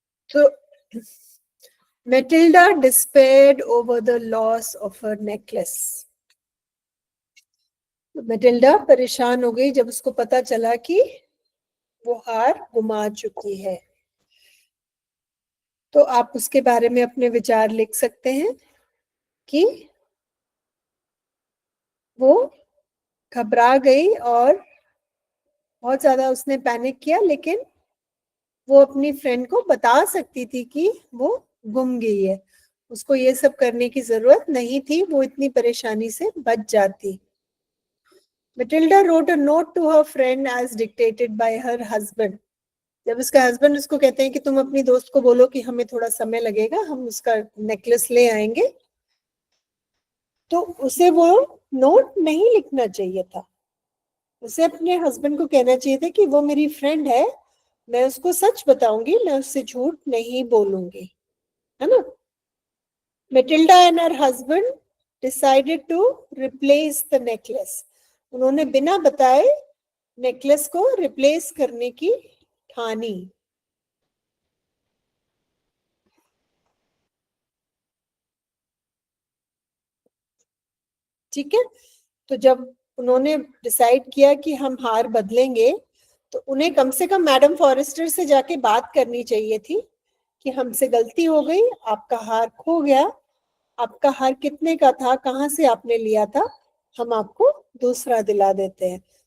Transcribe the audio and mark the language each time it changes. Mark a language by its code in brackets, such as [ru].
[hi] तो [en] Matilda despaired over the loss of her necklace. [hi] Matilda परेशान हो गई जब उसको पता चला कि वो हार गुमा चुकी है। तो आप उसके बारे में अपने विचार लिख सकते हैं कि वो घबरा गई और बहुत ज्यादा उसने पैनिक किया, लेकिन वो अपनी फ्रेंड को बता सकती थी कि वो गुम गई है। उसको ये सब करने की जरूरत नहीं थी, वो इतनी परेशानी से बच जाती। [en] Matilda wrote a note to her friend as dictated by her husband. [hi] जब उसका हस्बैंड उसको कहते हैं कि तुम अपनी दोस्त को बोलो कि हमें थोड़ा समय लगेगा, हम उसका नेकलेस ले आएंगे, तो उसे वो नोट नहीं लिखना चाहिए था। उसे अपने हस्बैंड को कहना चाहिए था कि वो मेरी फ्रेंड है, मैं उसको सच बताऊंगी, मैं उससे झूठ नहीं बोलूंगी, है ना। [en] Matilda and her husband decided to replace the necklace. [hi] उन्होंने बिना बताए नेकलेस को रिप्लेस करने की ठानी। ठीक है, तो जब उन्होंने डिसाइड किया कि हम हार बदलेंगे, तो उन्हें कम से कम मैडम फॉरेस्टर से जाके बात करनी चाहिए थी कि हमसे गलती हो गई, आपका हार खो गया, आपका हार कितने का था, कहाँ से आपने लिया था, हम आपको दूसरा दिला देते हैं।